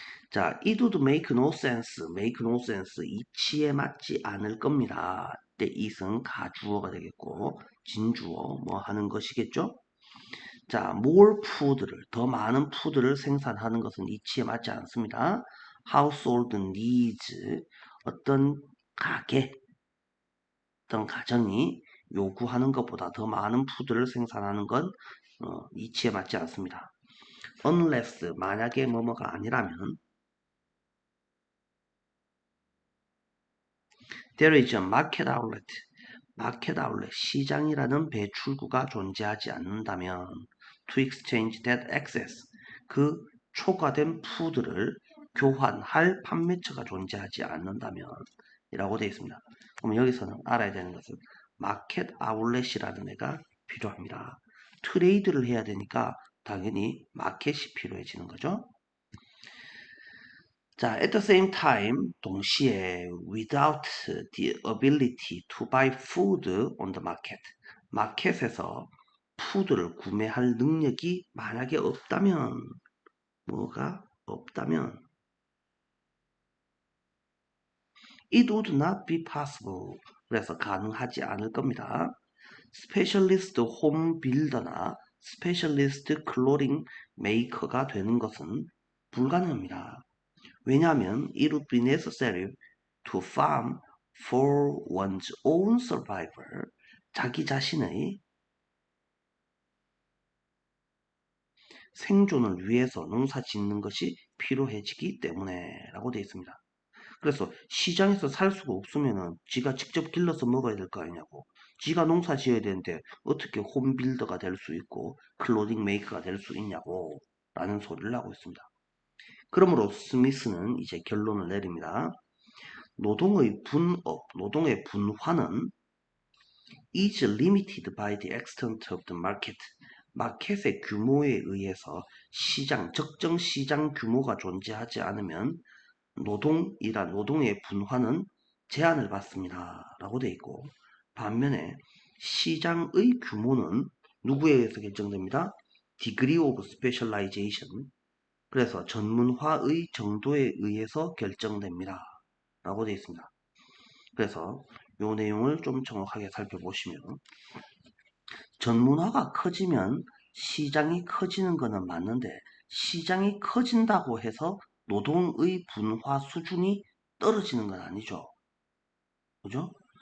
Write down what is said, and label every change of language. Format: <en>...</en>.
<en>자, it would make no sense, make no sense,</en> <ko>이치에 맞지 않을 겁니다. 때 it은 가주어가 되겠고 진주어 뭐 하는 것이겠죠. 자,</ko> <en>more food</en> <ko>를, 더 많은 푸드를 생산하는 것은 이치에 맞지 않습니다.</ko> <en>household needs,</en> <ko>어떤 가게, 어떤 가정이 요구하는 것보다 더 많은 푸드를 생산하는 건 이치에 맞지 않습니다. unless, 만약에 뭐뭐가 아니라면</ko> <en>there is a market outlet,</en> <ko>마켓 아울렛, 시장이라는 배출구가 존재하지 않는다면</ko> <en>to exchange that excess,</en> <ko>그 초과된 푸드를 교환할 판매처가 존재하지 않는다면 이라고 되어 있습니다. 그럼 여기서는 알아야 되는 것은 마켓 아울렛이라는 애가 필요합니다. 트레이드를 해야 되니까 당연히 마켓이 필요해지는 거죠.</ko> <en>자, at the same time, 동시에 without the ability to buy food on the market,</en> <ko>마켓에서 푸드를 구매할 능력이 만약에 없다면, 뭐가 없다면</ko> <en>it would not be possible,</en> <ko>그래서 가능하지 않을 겁니다. 스페셜리스트 홈 빌더나 스페셜리스트 클로링 메이커가 되는 것은 불가능합니다. 왜냐하면</ko> <en>it would be necessary to farm for one's own survival,</en> <ko>자기 자신의 생존을 위해서 농사 짓는 것이 필요해지기 때문에 라고 되어 있습니다. 그래서 시장에서 살 수가 없으면은 지가 직접 길러서 먹어야 될 거 아니냐고. 지가 농사 지어야 되는데 어떻게 홈빌더가 될 수 있고 클로딩 메이커가 될 수 있냐고 라는 소리를 하고 있습니다. 그러므로 스미스는 이제 결론을 내립니다. 노동의 분업, 노동의 분화는</ko> <en>is limited by the extent of the market.</en> <ko>마켓의 규모에 의해서 시장, 적정 시장 규모가 존재하지 않으면 노동의 분화는 제한을 받습니다. 라고 되어 있고, 반면에 시장의 규모는 누구에 의해서 결정됩니다.</ko> <en>degree of specialization.</en> <ko>그래서 전문화의 정도에 의해서 결정됩니다. 라고 되어 있습니다. 그래서 이 내용을 좀 정확하게 살펴보시면 전문화가 커지면 시장이 커지는 것은 맞는데 시장이 커진다고 해서 노동의 분화 수준이 떨어지는 건 아니죠. 그죠?</ko>